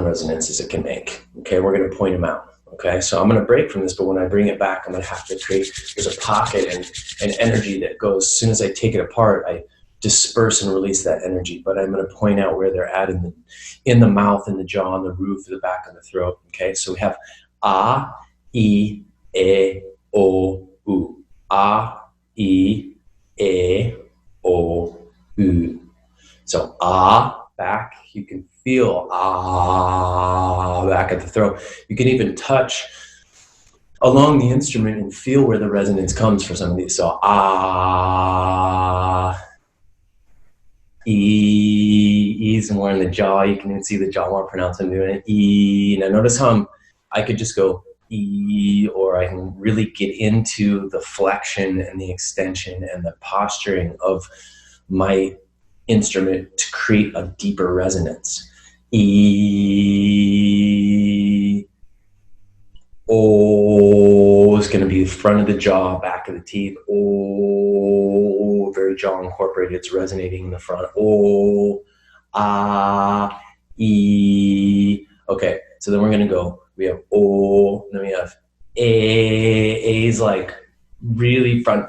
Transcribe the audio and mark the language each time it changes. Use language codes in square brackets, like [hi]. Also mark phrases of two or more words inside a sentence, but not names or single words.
[en] Okay, we're going to point them out. Okay, so I'm going to break from this, but when I bring it back, I'm going to have to create, there's a pocket and energy that goes, as soon as I take it apart, I disperse and release that energy, but I'm going to point out where they're at in the mouth, in the jaw, in the roof, the back of the throat. Okay, so we have A, E, E, O, U. A, E, E, O, U. So back, you can feel back at the throat. You can even touch along the instrument and feel where the resonance comes for some of these. So E's more in the jaw. You can even see the jaw more pronounced when doing it. E. Now notice how I could just go E, or I can really get into the flexion and the extension and the posturing of my instrument to create a deeper resonance. E. O is going to be the front of the jaw, back of the teeth. O, very jaw incorporated. It's resonating in the front. O, A, E. Okay, so then we're going to go. We have O, and then we have A. A is like really front.